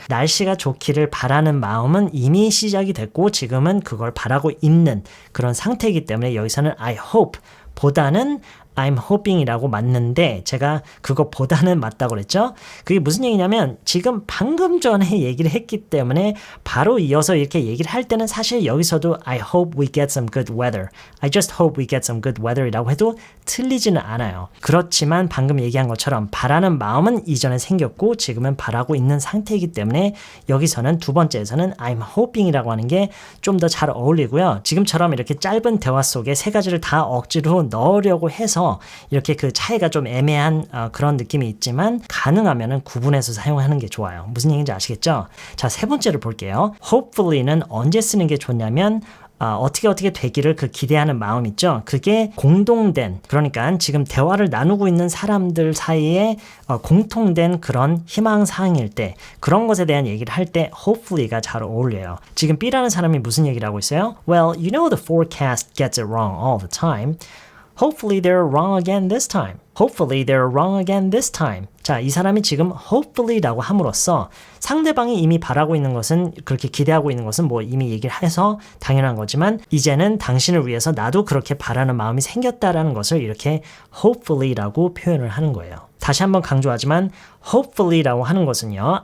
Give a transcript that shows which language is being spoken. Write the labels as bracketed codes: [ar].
[ko] 날씨가 좋기를 바라는 마음은 이미 시작이 됐고 지금은 그걸 바라고 있는 그런 상태이기 때문에 여기서는 [en] I hope [ko] 보다는 [en] I'm hoping [ko] 이라고 맞는데 제가 그거보다는 맞다고 그랬죠? 그게 무슨 얘기냐면 지금 방금 전에 얘기를 했기 때문에 바로 이어서 이렇게 얘기를 할 때는 사실 여기서도 [en] I hope we get some good weather. I just hope we get some good weather [ko] 이라고 해도 틀리지는 않아요. 그렇지만 방금 얘기한 것처럼 바라는 마음은 이전에 생겼고 지금은 바라고 있는 상태이기 때문에 여기서는 두 번째에서는 [en] I'm hoping [ko] 이라고 하는 게 좀 더 잘 어울리고요. 지금처럼 이렇게 짧은 대화 속에 세 가지를 다 억지로 넣으려고 해서 이렇게 그 차이가 좀 애매한 그런 느낌이 있지만 가능하면 구분해서 사용하는 게 좋아요. 무슨 얘기인지 아시겠죠? 자, 세 번째로 볼게요. hopefully는 언제 쓰는 게 좋냐면 어떻게 되기를 그 기대하는 마음 있죠? 그게 공동된 그러니까 지금 대화를 나누고 있는 사람들 사이에 공통된 그런 희망사항일 때 그런 것에 대한 얘기를 할 때 hopefully가 잘 어울려요. 지금 B라는 사람이 무슨 얘기를 하고 있어요? [en] Well, you know the forecast gets it wrong all the time. Hopefully they're wrong again this time. Hopefully they're wrong again this time. [ko] 자, 이 사람이 지금 hopefully라고 함으로써 상대방이 이미 바라고 있는 것은 그렇게 기대하고 있는 것은 뭐 이미 얘기를 해서 당연한 거지만 이제는 당신을 위해서 나도 그렇게 바라는 마음이 생겼다라는 것을 이렇게 hopefully라고 표현을 하는 거예요. 다시 한번 강조하지만 hopefully라고 하는 것은요.